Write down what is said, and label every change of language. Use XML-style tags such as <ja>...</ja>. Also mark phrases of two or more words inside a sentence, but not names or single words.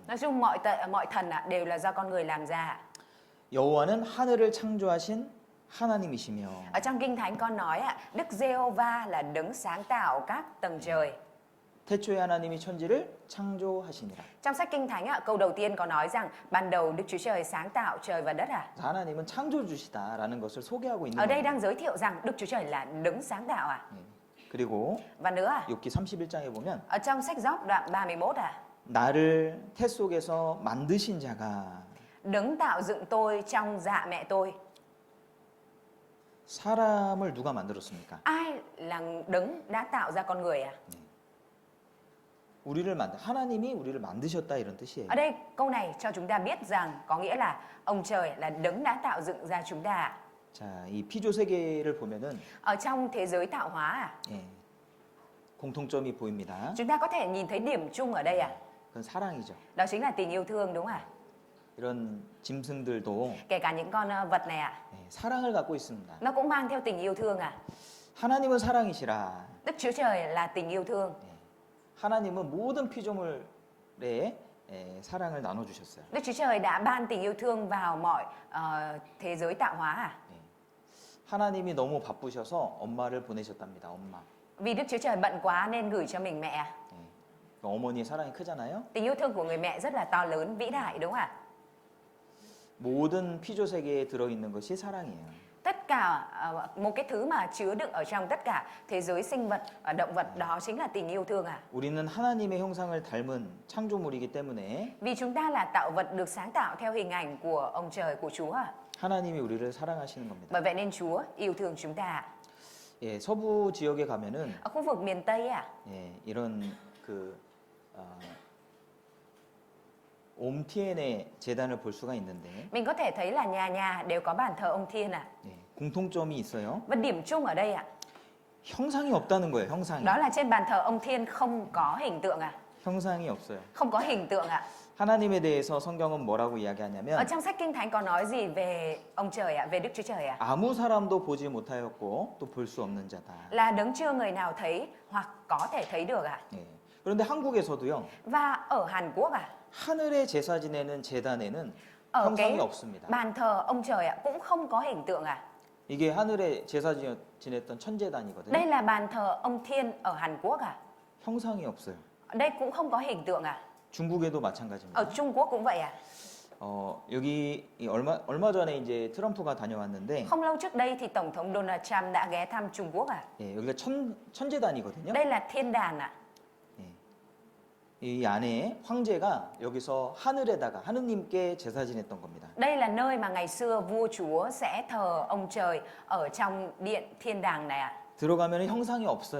<vi>Nói chung mọi thần ạ đều là do con người làm ra.</vi> <ko>여호와는 하늘을 창조하신 하나님이시며</ko> <vi>Ở trong Kinh Thánh con nói ạ, Đức Giê-hô-va là đấng sáng tạo các tầng trời.</vi> <ko>태초에 하나님이 천지를 창조하시니라.</ko> <vi>Trong sách Kinh Thánh ạ, câu đầu tiên có nói rằng ban đầu Đức Chúa Trời sáng tạo trời và đất ạ.</vi> <ko>하나님은 창조주시다라는 것을 소개하고 있는</ko> <vi>Ở đây</vi> <ko>겁니다.</ko> <vi>đang giới thiệu rằng Đức Chúa Trời là đấng sáng tạo ạ.</vi> <ko>그리고</ko> <vi>Và nữa à,</vi> <ko>욥기 31장에 보면</ko> <vi>ở trong sách Gióp đoạn 31 à,</vi> <ko>나를 태 속에서 만드신 자가</ko> <vi>đấng tạo dựng tôi trong dạ mẹ tôi.</vi> <ko>사람을 누가 만들었습니까?</ko> <vi>Ai là đấng đã tạo ra con người à?</vi> <ko>하나님이 우리를 만드셨다 이런 뜻이에요.</ko> <vi>Ở đây câu này cho chúng ta biết rằng có nghĩa là ông trời là đấng đã tạo dựng ra chúng ta.</vi> <ko>자, 이 피조 세계를 보면은</ko> <vi>Ở trong thế giới tạo hóa à,</vi> <ko>예, 공통점이 보입니다.</ko> <vi>chúng ta có thể nhìn thấy điểm chung ở đây à,</vi> <ko>그건 사랑이죠.</ko> <vi>đó chính là tình yêu thương đúng không ạ?</vi> <ko>이런 짐승들도</ko> <vi>Kể cả những con vật này à,</vi> <ko>예, 사랑을 갖고 있습니다.</ko> <vi>nó cũng mang theo tình yêu thương à.</vi> <ko>하나님은 사랑이시라.</ko> <vi>Đức Chúa Trời là tình yêu thương.</vi> <ko>하나님은 모든 피조물에 사랑을 나눠 주셨어요.</ko> <vi>Đức Chúa Trời đã ban tình yêu thương vào mọi thế giới tạo hóa à.</vi> <ko>하나님이 너무 바쁘셔서 엄마를 보내셨답니다. 엄마.</ko> <vi>Vì Đức Chúa Trời bận quá nên gửi cho mình mẹ à.</vi> <ko>어머니의 사랑이 크잖아요.</ko> <vi>Tình yêu thương của người mẹ rất là to lớn, vĩ đại đúng không ạ?</vi> <ko>모든 피조 세계에 들어 있는 것이 사랑이에요.</ko> <vi>Tất cả một cái thứ mà chứa đựng ở trong tất cả thế giới sinh vật, động vật đó chính là tình yêu thương à.</vi> <ko>우리는 하나님의 형상을 닮은 창조물이기 때문에</ko> <vi>Vì chúng ta là tạo vật được sáng tạo theo hình ảnh của ông trời, của Chúa à.</vi> <ko>하나님이 우리를 사랑하시는 겁니다.</ko> <vi>Bởi vậy nên Chúa yêu thương chúng ta.</vi> <ko>예, 서부 지역에 가면은</ko> <vi>Ở khu vực miền Tây à,</vi> <ko>예, 이런 옴티엔의 제단을 볼 수가 있는데</ko> <vi>mình có thể thấy là nhà nhà đều có bàn thờ ông Thiên à.</vi> <ko>예, 공통점이 있어요.</ko> <vi>Và điểm chung ở đây ạ,</vi> <ko>형상이 없다는 거예요. 형상이.</ko> <vi>đó là trên bàn thờ ông Thiên không có hình tượng à,</vi> <ko>형상이 없어요.</ko> <vi>không có hình tượng ạ.</vi> <ko>하나님에 대해서 성경은 뭐라고</ko> <vi>Ở</vi> <ko>이야기하냐면</ko> <vi>trong sách Kinh Thánh có nói gì về ông trời ạ, về Đức Chúa Trời ạ?</vi> <ko>아무 사람도 보지 못하였고 또 볼 수 없는 자다.</ko> <vi>Là đấng chưa người nào thấy hoặc có thể thấy được ạ.</vi> <ko>예. 그런데 한국에서도요.</ko> <vi>Và ở Hàn Quốc ạ,</vi> <ko>하늘에 제사 지내는 제단에는</ko> <vi>ở</vi> <ko>형상이</ko> <vi>cái</vi> <ko>없습니다.</ko> <vi>bàn thờ ông trời ạ cũng không có hình tượng ạ.</vi> <ko>이게 하늘에 제사 지냈던 천제단이거든요.</ko> <vi>Đây là bàn thờ ông Thiên ở Hàn Quốc ạ.</vi> <ko>형상이 없어요.</ko> <vi>Ở đây cũng không có hình tượng ạ.</vi> <ko>중국에도 마찬가지입니다.</ko> <vi>Ở Trung Quốc cũng vậy ạ.</vi> <ko>여기 얼마 전에 이제 트럼프가 다녀왔는데</ko> <vi>Không lâu trước đây thì Tổng thống Donald Trump đã ghé thăm Trung Quốc ạ.</vi> <ko>예, 여기가 천제단이거든요.</ko> <vi>Đây là thiên đàn ạ.</vi> <ko>이 안에 황제가 여기서 하늘에다가 하느님께 제사 지냈던 겁니다.</ko> <vi>Đây là nơi mà ngày xưa vua chúa sẽ thờ ông trời ở trong điện thiên đàng này ạ.</vi> <ko>들어가면 형상이 없어요.</ko>